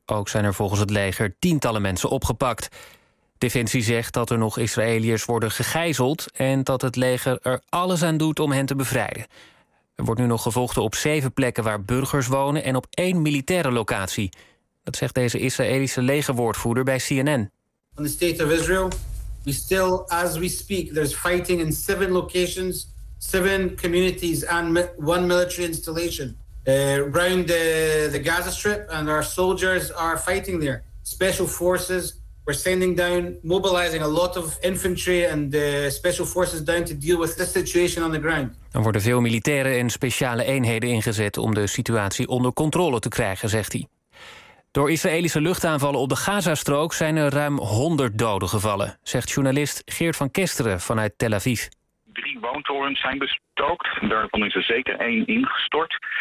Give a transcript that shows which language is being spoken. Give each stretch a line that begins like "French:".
Dutch: Ook zijn er volgens het leger tientallen mensen opgepakt. Defensie zegt dat er nog Israëliërs worden gegijzeld en dat het leger er alles aan doet om hen te bevrijden. Er wordt nu nog gevochten op 7 plekken waar burgers wonen en op 1 militaire locatie. Dat zegt deze Israëlische legerwoordvoerder bij CNN.
English: In the state of Israel, we still, as we speak, there's fighting in 7 locations, 7 communities and 1 military installation around the Gaza Strip, and our soldiers are fighting there. Special forces, we're sending down, mobilizing a lot of infantry and special forces down to deal with this situation on the ground.
Dutch: Er worden veel militaire en speciale eenheden ingezet om de situatie onder controle te krijgen, zegt hij. Door Israëlische luchtaanvallen op de Gazastrook zijn er ruim 100 doden gevallen, zegt journalist Geert van Kesteren vanuit Tel Aviv. 3 woontorens zijn bestookt. Daarvan is er zeker 1 ingestort.